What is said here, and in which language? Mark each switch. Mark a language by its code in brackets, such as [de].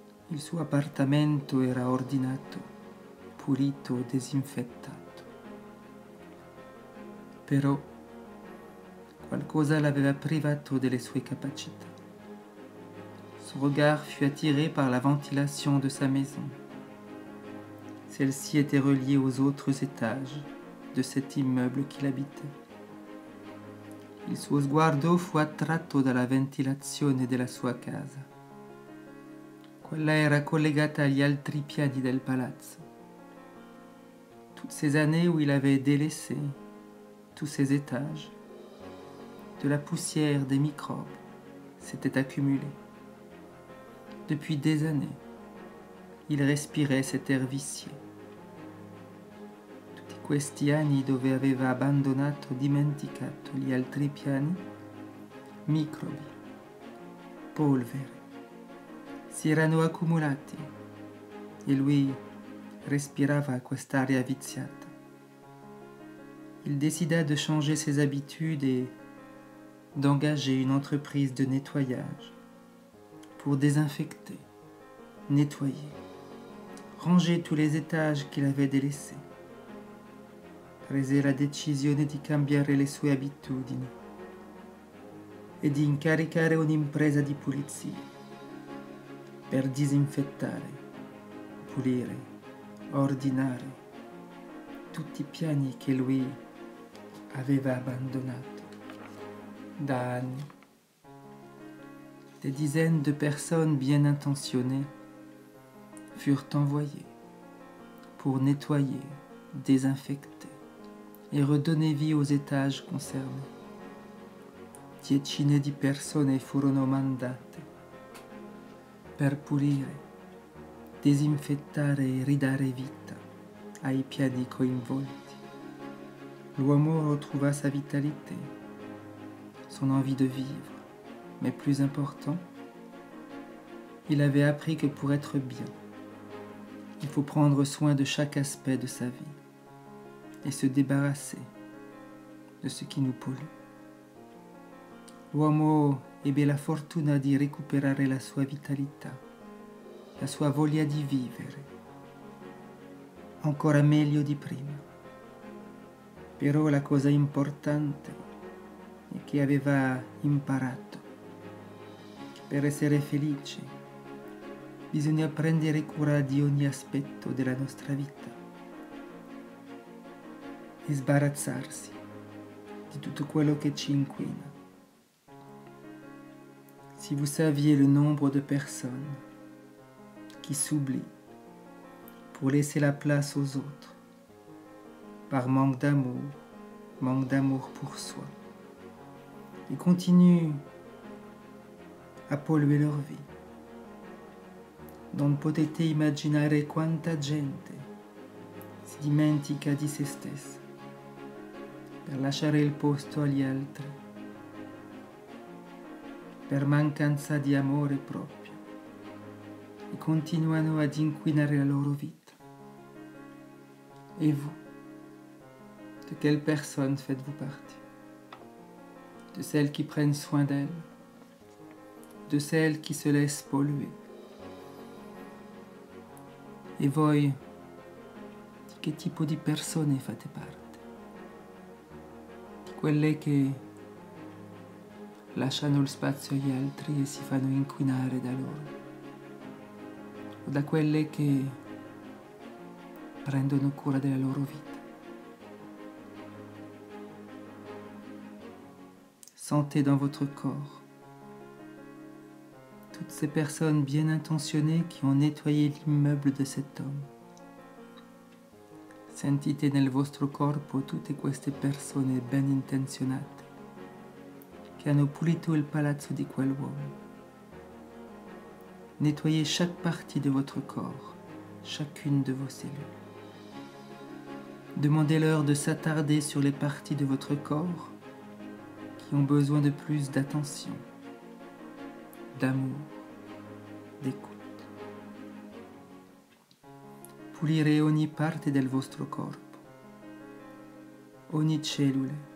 [it] Il suo appartamento era ordinato, pulito, disinfettato. Però qualcosa l'aveva privato delle sue capacità. [fr] Son regard fut attiré par la ventilation de sa maison. Celle-ci était reliée aux autres étages de cet immeuble qu'il habitait. [it] Il suo sguardo fu attratto dalla ventilazione della sua casa. Quella era collegata agli altri piani del palazzo. [fr] Toutes ces années où il avait délaissé tous ces étages, de la poussière, des microbes s'étaient accumulés. Depuis des années, il respirait cet air vicié. [it] Tutti questi anni dove aveva abbandonato, dimenticato gli altri piani, microbi, polvere, si erano accumulati e lui respirava quest'aria viziata. [fr] Il décida de changer ses habitudes et d'engager une entreprise de nettoyage pour désinfecter, nettoyer, ranger tous les étages qu'il avait délaissés. [it] Prese la decisione di cambiare le sue abitudini e di incaricare un'impresa di pulizia per disinfettare, pulire, ordinare tutti i piani che lui aveva abbandonato da anni. [fr] Des dizaines de personnes bien intentionnées furent envoyées pour nettoyer, désinfecter et redonner vie aux étages concernés. [it] Decine di persone furono mandate per pulire, disinfettare e ridare vita ai piani coinvolti. L'uomo [fr] retrouva sa vitalité, son envie de vivre, mais plus important, il avait appris que pour être bien, il faut prendre soin de chaque aspect de sa vie et se débarrasser de ce qui nous pollue. [it] L'uomo ebbe la fortuna di recuperare la sua vitalità, la sua voglia di vivere, ancora meglio di prima. Però la cosa importante è che aveva imparato che per essere felici bisogna prendere cura di ogni aspetto della nostra vita e sbarazzarsi di tutto quello che ci inquina. [fr] Si vous saviez le nombre de personnes qui s'oublient pour laisser la place aux autres, par manque d'amour pour soi, et continuent a polluer leur vie. [it] Non potete immaginare quanta gente si dimentica di se stessa per lasciare il posto agli altri, per mancanza di amore proprio, e continuano ad inquinare la loro vita. [fr] Et vous, de quelle personne faites-vous partie? De celles qui prennent soin d'elles, de celles qui se laissent polluer? [it] E voi che tipo di persone fate parte, di quelle che lasciano lo spazio agli altri e si fanno inquinare da loro, o da quelle che prendono cura della loro vita. [fr] Sentez dans votre corps toutes ces personnes bien intentionnées qui ont nettoyé l'immeuble de cet homme. [it] Sentite nel vostro corpo tutte queste persone ben intenzionate che hanno pulito il palazzo di quell'uomo. [fr] Nettoyez chaque partie de votre corps, chacune de vos cellules. Demandez-leur de s'attarder sur les parties de votre corps qui ont besoin de plus d'attention, d'amour, d'écoute. [it] Pulire ogni parte del vostro corpo, ogni cellula.